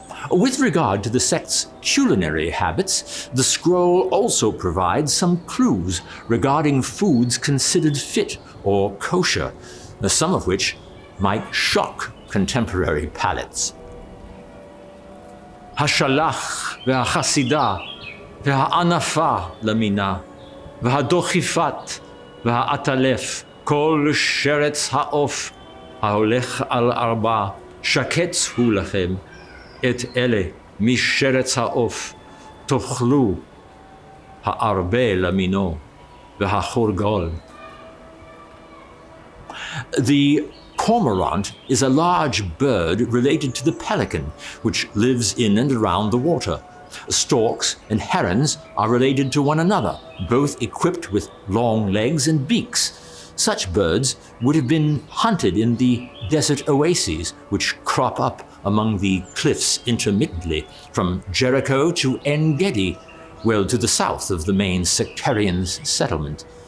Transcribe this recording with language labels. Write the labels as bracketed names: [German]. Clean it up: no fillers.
[English] With regard to the sect's culinary habits, the scroll also provides some clues regarding foods considered fit or kosher, some of which might shock contemporary palates. [Hebrew] השלח והחסידה והענפה למינה והדוכיפת והעטלף כל שרץ העוף ההולך על ארבע שקץ הוא לכם את אלה משרץ העוף תאכלו הערבה למינו והחורגול. [English] The cormorant is a large bird related to the pelican, which lives in and around the water. Storks and herons are related to one another, both equipped with long legs and beaks. Such birds would have been hunted in the desert oases, which crop up among the cliffs intermittently from Jericho to En Gedi, well to the south of the main sectarian settlement.